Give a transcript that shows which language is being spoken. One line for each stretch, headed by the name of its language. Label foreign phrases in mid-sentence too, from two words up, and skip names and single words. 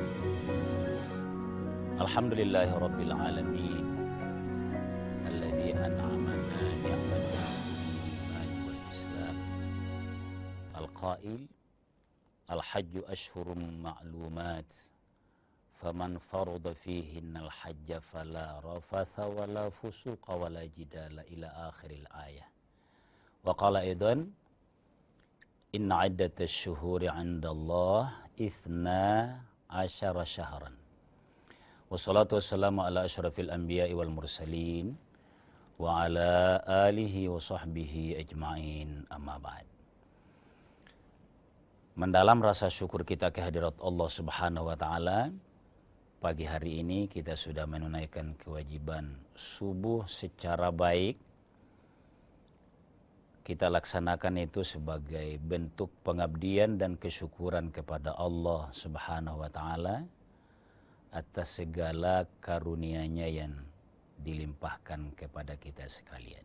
Arabic: الحمد لله رب العالمين. الذي أنعمنا نعمة الإيمان والإسلام. القائل الحج أشهر معلومات. فمن فرض فيهن الحج فلا رفث ولا فسوق ولا جدال إلى آخر الآية. وقال أيضا إن عدة الشهور عند الله 12 شهرا. والصلاة والسلام على أشرف الأنبياء والمرسلين وعلى آله وصحبه أجمعين، أما بعد.
Indonesian: Mendalam rasa syukur kita kehadirat Allah
Arabic: سبحانه وتعالى,
Indonesian: pagi hari ini kita sudah menunaikan kewajiban subuh secara baik. Kita laksanakan itu sebagai bentuk pengabdian dan kesyukuran kepada Allah
Arabic: سبحانه وتعالى
Indonesian: atas segala karunia-Nya yang dilimpahkan kepada kita sekalian.